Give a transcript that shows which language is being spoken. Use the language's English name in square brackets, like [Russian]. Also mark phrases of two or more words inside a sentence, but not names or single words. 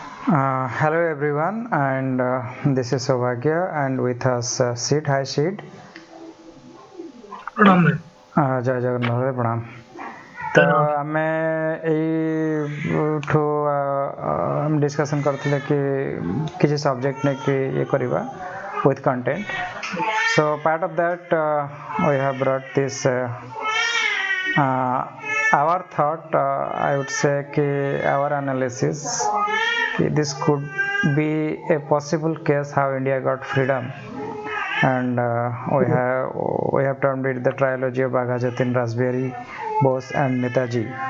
[English] Hello everyone, and this is Saubhagya, and with us Sid. Hi Sid. [Hindi] प्रणाम भाई। [Odia] ଜୟ ଜଗନ୍ନାଥ ଭାଇ ପ୍ରଣାମ। ତ ଜୟ ଜଗନ୍ନାଥ। ଆମେ ଏଇଠୁ ଆମେ ଡିସ୍କସନ୍ କରିଥିଲେ କି କିଛି ସବଜେକ୍ଟ ନେଇକି ଇଏ କରିବା [English] with content. So part of that we have brought this our thought, I would say कि our analysis कि this could be a possible case how India got freedom, and we have termed it the trilogy of Bagha Jatin, Raspberry, Bose and Netaji.